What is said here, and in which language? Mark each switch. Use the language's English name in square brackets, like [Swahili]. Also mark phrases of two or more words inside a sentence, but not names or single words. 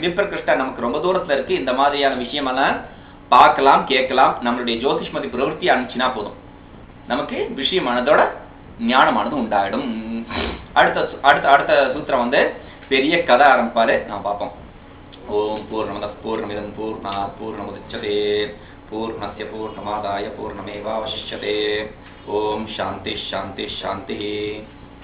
[Tamil] விப்ரகிருஷ்டா நமக்கு ரொம்ப தூரத்துல இருக்கு, இந்த மாதிரியான விஷயம் எல்லாம் பார்க்கலாம் கேட்கலாம். நம்மளுடைய [Sanskrit] ज्योतिष्मती प्रवृत्ति [Tamil] அனுப்பிச்சுனா போதும், நமக்கு விஷயமானதோட ஞானமானது உண்டாயிடும். அடுத்த சூத்திரம் பெரிய கதை ஆரம்பிப்பாரு, நான் பார்ப்போம். [Sanskrit] ॐ पूर्णमदः पूर्णमिदं पूर्णात् पूर्णमुदच्यते पूर्णस्य पूर्णमादाय पूर्णमेवावशिष्यते। ओम शांति शांति शांति।